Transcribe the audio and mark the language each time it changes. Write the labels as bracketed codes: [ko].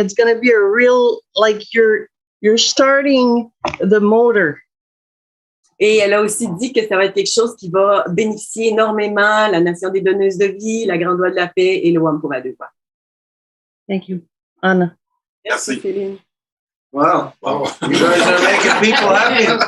[en] It's going to be a real, like you're starting the motor. [fr] Et elle a aussi dit que ça va être quelque chose qui va bénéficier énormément la Nation des donneuses de vie, la Grande Loi de la paix et le Wampum à 2 voix. [en] Thank you, Anna. [fr] Merci, Céline. Wow. [en] You guys are making people happy.